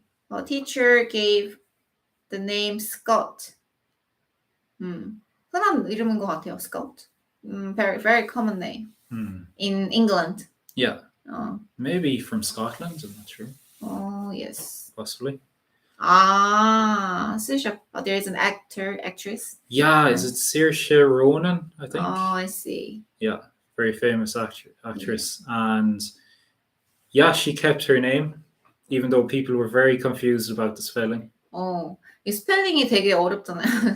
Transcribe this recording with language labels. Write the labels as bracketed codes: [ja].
[en] A teacher gave the name Scott. [ko] 흔한 이름인 것 같아요, Scott. [en] Very, very common name in England. Yeah. Maybe from Scotland, I'm not sure. Yes. Possibly. Saoirse. There is an actress. Yeah, is it Saoirse Ronan, I think? I see. Yeah, very famous actress. Yeah. And yeah, she kept her name, even though people were very confused about the spelling. [ko] 이 스펠링이 되게 어렵잖아요.